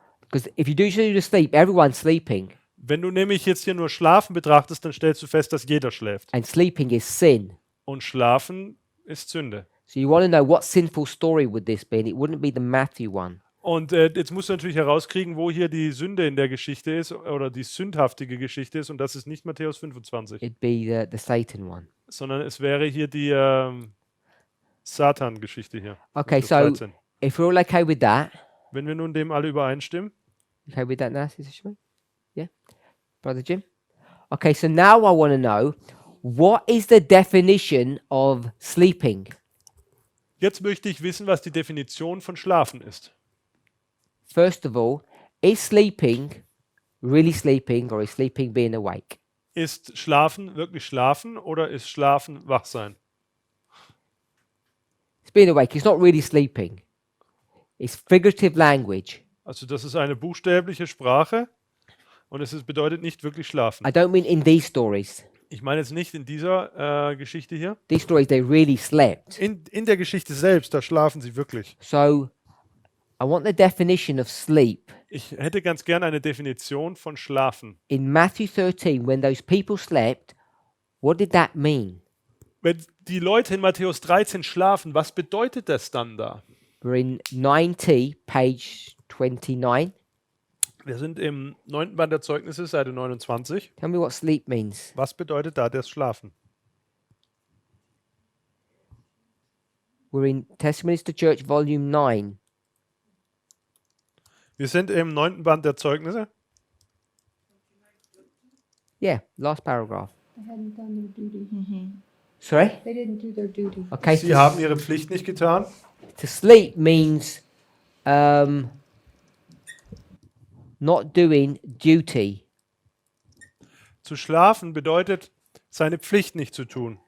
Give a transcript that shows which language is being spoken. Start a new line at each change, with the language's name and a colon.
English: Because if you do the sleep, everyone's sleeping.
German: Wenn du nämlich jetzt hier nur Schlafen betrachtest, dann stellst du fest, dass jeder schläft.
English: And sleeping is sin.
German: Und Schlafen ist Sünde.
English: So you want to know what sinful story would this be, and it wouldn't be the Matthew one.
German: Und jetzt musst du natürlich herauskriegen, wo hier die Sünde in der Geschichte ist oder die sündhaftige Geschichte ist. Und das ist nicht Matthäus 25,
English: It'd be the Satan one.
German: sondern es wäre hier die Satan-Geschichte hier.
English: Okay,
German: Matthäus
English: so
German: 13.
English: if we're all okay with that,
German: Wenn wir nun dem alle übereinstimmen,
English: okay with that now, Sister Shmi? Yeah? Brother Jim? Okay, so now I want to know, what is the definition of sleeping?
German: jetzt möchte ich wissen, was die Definition von Schlafen ist.
English: First of all, is sleeping really sleeping, or is sleeping being awake?
German: Ist Schlafen wirklich Schlafen oder ist Schlafen Wachsein?
English: It's being awake. It's not really sleeping. It's figurative language.
German: Also das ist eine buchstäbliche Sprache und bedeutet nicht wirklich Schlafen.
English: I don't mean in these stories.
German: Ich meine jetzt nicht in dieser Geschichte hier.
English: These stories, they really slept.
German: In der Geschichte selbst, da schlafen sie wirklich.
English: So I want the definition of sleep.
German: Ich hätte ganz gern eine Definition von Schlafen.
English: In Matthew 13, when those people slept, what did that mean?
German: Wenn die Leute in Matthäus 13 schlafen, was bedeutet das dann da?
English: We're in 90, page 29.
German: Wir sind im 9. Band der Zeugnisse, Seite 29.
English: Tell me what sleep means.
German: Was bedeutet da das Schlafen?
English: We're in Testimonies to Church, volume 9.
German: Wir sind im 9. Band der Zeugnisse.
English: Yeah, last paragraph. They hadn't done their duty. Sorry? They didn't do their duty. Okay,
German: Sie haben ihre Pflicht nicht getan.
English: to sleep means not doing duty.
German: Zu schlafen bedeutet, seine Pflicht nicht zu tun.